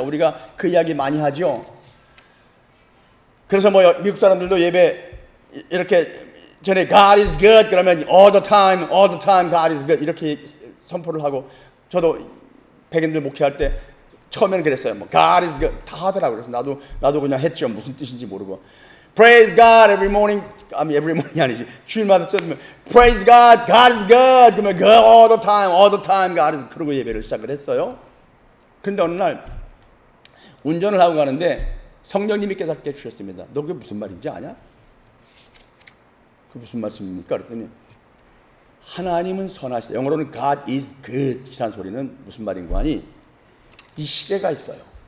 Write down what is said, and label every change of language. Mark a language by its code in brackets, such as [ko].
[ko] 우리가 그 이야기 많이 하죠. 그래서 미국 사람들도 예배 이렇게 전에 [en] God is good [ko] 그러면 [en] all the time God is good [ko] 이렇게 선포를 하고 저도 백인들 목회할 때 처음에는 그랬어요. [en] God is good [ko] 다 하더라고요. 그래서 나도 그냥 했죠. 무슨 뜻인지 모르고 [en] Praise God every morning every morning [ko] 아니지 주일마다 써주면 [en] Praise God God is good [ko] 그러면 [en] God all the time God is [ko] 그러고 예배를 시작을 했어요. 그런데 어느 날 운전을 하고 가는데 성령님이 깨닫게 해주셨습니다. 너 그게 무슨 말인지 아냐? 그게 무슨 말씀입니까? 그랬더니 하나님은 선하시다. 영어로는 [en] God is good [ko] 이라는 소리는 무슨 말인 거 아니? 이 시계가 있어요.